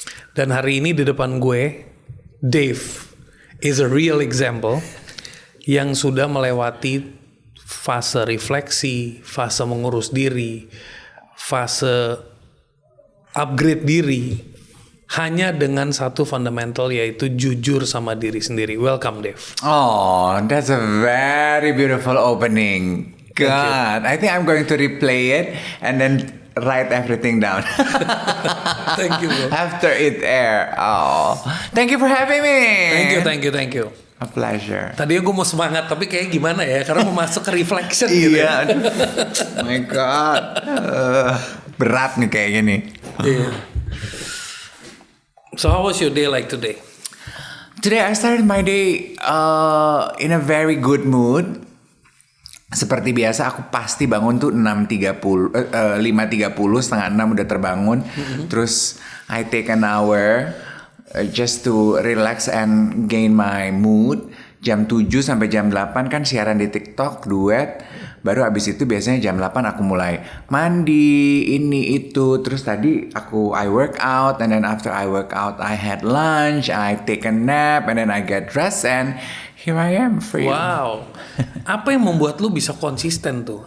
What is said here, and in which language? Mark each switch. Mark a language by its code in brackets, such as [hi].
[id] Dan hari ini di depan gue, [en] Dave is a real example [id] yang sudah melewati fase refleksi, fase mengurus diri, fase upgrade diri, hanya dengan satu fundamental, yaitu jujur sama diri sendiri. [en] Welcome, Dave. Oh, that's a very beautiful opening. God, I think I'm going to replay it and then write everything down. Thank you, bro. After it air. Oh, thank you for having me. Thank you. A pleasure. [id] Tadinya gue mau semangat, tapi kayak gimana ya? Karena mau masuk ke reflection gitu. Iya. [en] Oh my God. [id] Berat nih kayak gini. Iya. [en] So how was your day like today? Today I started my day in a very good mood. [id] Seperti biasa aku pasti bangun tuh 5.30, 5.30, 5:30 udah terbangun. [en] Terus I take an hour just to relax and gain my mood. [id] Jam 7 sampai jam 8 kan siaran di TikTok, duet. Baru abis itu biasanya jam 8 aku mulai mandi, ini itu. Terus tadi [en] I work out, and then after I work out I had lunch, I take a nap, and then I get dressed, and here I am for you. Wow. [id] Apa yang membuat lu bisa konsisten tuh?